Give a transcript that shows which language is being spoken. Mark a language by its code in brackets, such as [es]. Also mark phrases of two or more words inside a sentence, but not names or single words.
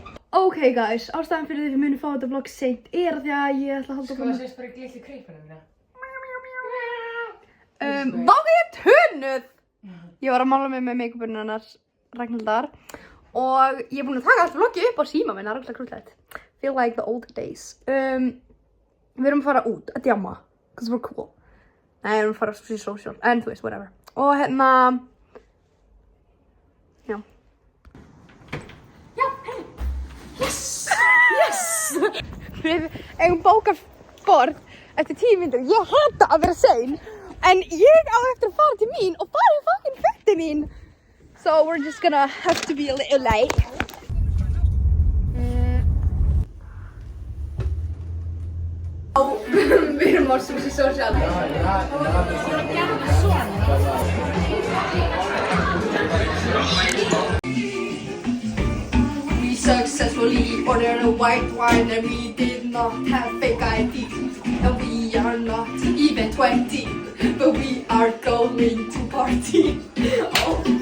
[en] Ok guys, [is] ástæðan fyrir því við munum fá þetta vlog seint er að því að ég ætla að halda Sko það sést bara í glitli kreipuna mína. Vá ég er tunnuð! Ég var að mála mig með make-upinu hennar Ragnhildar og ég er búin að taka allt vlogið upp á síma minn, það er alltaf krúllegt. [en] Feel like the old days. [is] Við erum að fara út að djamma, [en] because we're cool. [is] Nei, við erum að fara að social, en þú veist, [en] whatever. [is] Og hérna, já. Við eigum bókað borð eftir 10 mínútur. Ég hata að vera sein, en ég á eftir að fara til mín og fara í fucking fötin mín. [en] So we're just gonna have to be a little late. [is] Við erum á Sushi Social. [en] We successfully ordered a white wine and we did not have fake ID. And we are not even 20, but we are going to party.